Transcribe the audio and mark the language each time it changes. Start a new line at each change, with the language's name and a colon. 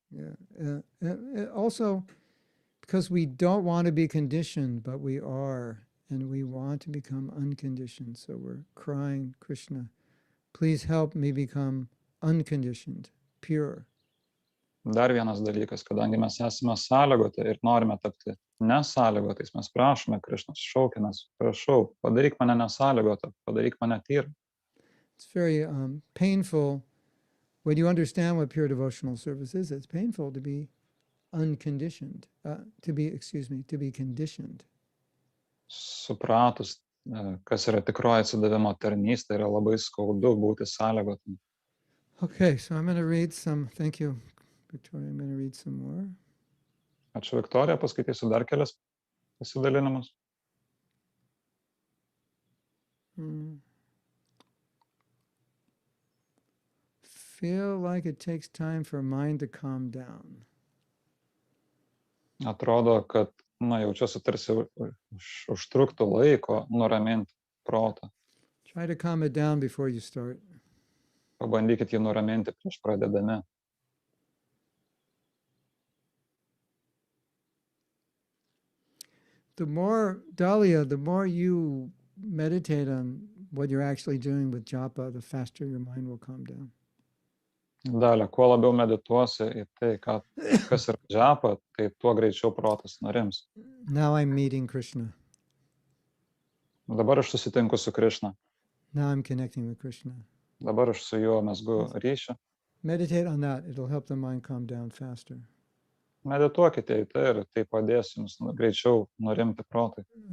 English: Yeah. Also, because we don't want to be conditioned, but we are, and we want to become unconditioned. So we're crying, Krishna, please help me become unconditioned, pure.
Lithuanian: Dar vienas dalykas, kadangi mes esame sąlygoti ir norime tapti nesąlygotais, mes prašome Krišnos, šaukiamės, prašau, padaryk mane nesąlygotą, padaryk mane tyrą.
English: It's very painful when you understand what pure devotional service is. It's painful to be unconditioned, to be conditioned.
Lithuanian: Supratus, kas yra tikroji atsidavimo tarnystė, yra labai skaudu būti sąlygotam.
English: Okay, so I'm going to read some, thank you, Victoria, I'm going to read some more.
Lithuanian: Ačiū, Viktorija, paskaitysiu dar kelias pasidalinimus.
English: Feel like it takes time for mind to calm down.
Lithuanian: Atrodo, kad jaučiuosi tarsi užtruktų laiko nuraminti protą.
English: Try to calm it down before you start.
Lithuanian: Pabandykit jį nuraminti prieš pradedami.
English: The more, Dahlia, the more you meditate on what you're actually doing with japa, the faster your mind will calm down.
Lithuanian: Dalia, kuo labiau medituosi į tai, kas yra džapa, tai tuo greičiau protas nurims.
English: Now I'm meeting Krishna.
Lithuanian: Dabar aš susitinku su Krišna.
English: Now I'm connecting with Krishna.
Lithuanian: Dabar aš su juo mezgu ryšį.
English: Meditate on that. It'll help the mind calm down faster.
Lithuanian: Medituokite į tai ir tai padės jums greičiau nurimti protai.